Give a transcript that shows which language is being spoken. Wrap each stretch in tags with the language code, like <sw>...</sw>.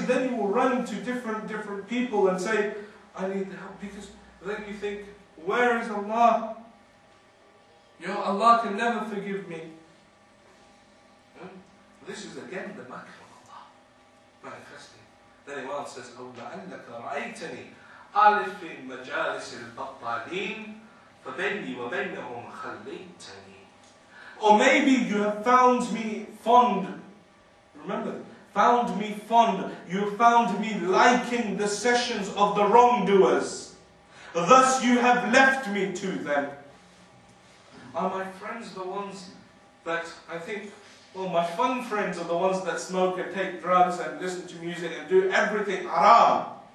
<en>Then you will run to different people and say, I need help. Because then you think, where is Allah? Allah can never forgive me. This is again the makr of Allah manifesting. Then Imam says,</en> <ar>أو لعلك رأيتني ألف في مجالس البطالين فبيني وبينهم خليتني.</ar> <en>Or maybe you have found me fond. Remember, found me fond. You found me liking the sessions of the wrongdoers. Thus you have left me to them. Are my friends the ones that I think, well, my fun friends are the ones that smoke and take drugs and listen to music and do everything haram.</en>